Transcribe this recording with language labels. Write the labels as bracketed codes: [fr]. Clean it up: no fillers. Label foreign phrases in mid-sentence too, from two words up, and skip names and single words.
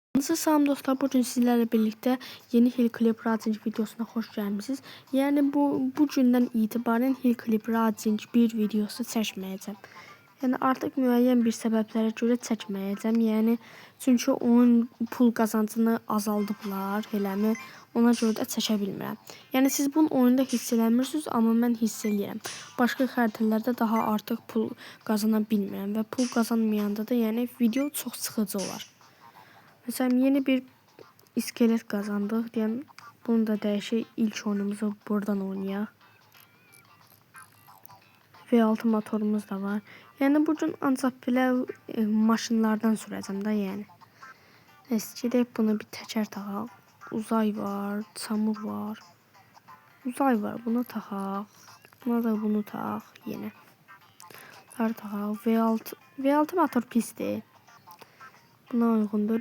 [tr] Salam dostlar, bugün sizlerle birlikte yeni Hill Clip Racing videosuna hoş gelmişsiniz. [az] Yani bu günden itibaren Hill Clip Racing bir videosu çəkməyəcəm. Yani artık müəyyən bir səbəblərə görə çəkməyəcəm. Yani çünkü onun pul qazancını azaldıblar, eləmi? Ona görə də çəkə bilmirəm. Yəni siz bunun oyunda hiss eləmirsiniz, amma mən hiss eləyirəm. Başqa xəritələrdə daha artıq pul qazana bilmirəm və pul qazanmayanda da yəni video çox sıxıcı olar. [tr] Mesela yeni bir iskelet kazandık. Diyelim bunu da değişik, ilk oyunumuzu buradan oynayaq. V6 motorumuz da var. [az] Yani bugün ancaq belə maşınlardan sürəcəm də yəni. Eskidək bunu bir təkər taxaq. Uzay var, çamur var. Uzay var, bunu taxaq. Buna da bunu tax yenə. Taxaq. V6 motor pisdir. Buna uyğundur.